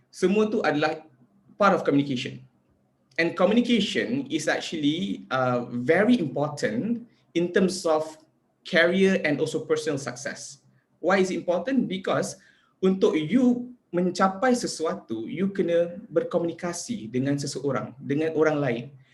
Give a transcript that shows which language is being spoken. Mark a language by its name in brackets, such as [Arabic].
[Malay] Semua tu adalah [English] part of communication. And communication is actually very important in terms of career and also personal success. Why is it important? [Malay] Because untuk you mencapai sesuatu, you kena berkomunikasi dengan seseorang, dengan orang lain.